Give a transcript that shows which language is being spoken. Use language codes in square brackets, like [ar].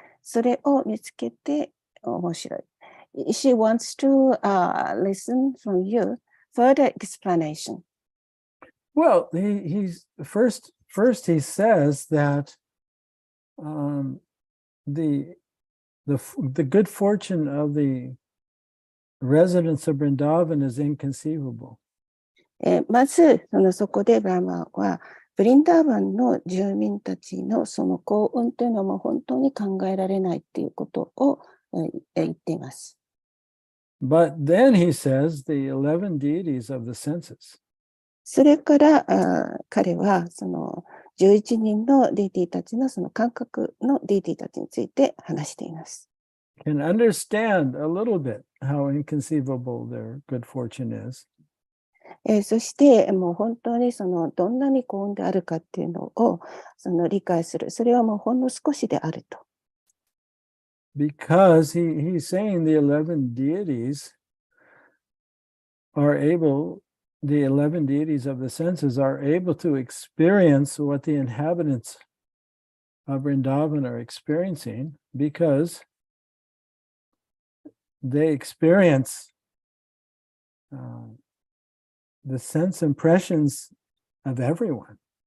[ja] それを見つけて面白い。 [en] She wants to listen from you further explanation. Well, he's first he says that the good fortune of the residents of Vrindavan is inconceivable. [ja] まずそこでブラマはブリンダーバンの住民たちのその幸運というのはもう本当に考えられないっていうことを言っています。 [en] But then he says the 11 deities of the senses. [ja] それから彼はその11人のディーティたちのその感覚のディーティたちについて話しています。 [en] Can understand a little bit how inconceivable their good fortune is. [ja] そしてもう本当にそのどんなに幸運であるかっていうのをその理解する。それはもうほんの少しであると。 [en] Because he's saying the 11 deities are able, the 11 deities of the senses are able to experience what the inhabitants of Vrindavan are experiencing because they experience the sense impressions of everyone.